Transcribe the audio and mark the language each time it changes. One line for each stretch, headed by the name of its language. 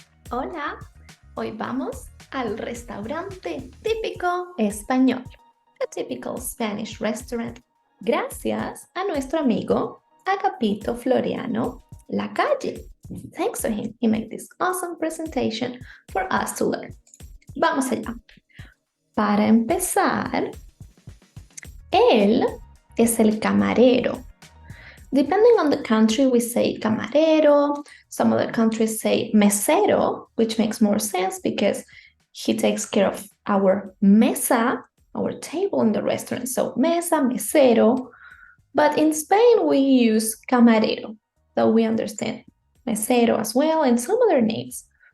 Spanish: Hola, hoy vamos al restaurante típico español,
English: a typical Spanish restaurant,
Spanish: gracias a nuestro amigo Agapito Floriano Lacalle.
English: Thanks to him, he made this awesome presentation for us to learn.
Spanish: Vamos allá. Para empezar, él es el camarero.
English: Depending on the country, we say camarero. Some other countries say mesero, which makes more sense because he takes care of our mesa, our table in the restaurant. So mesa, mesero. But in Spain, we use camarero, though we understand mesero as well and some other names.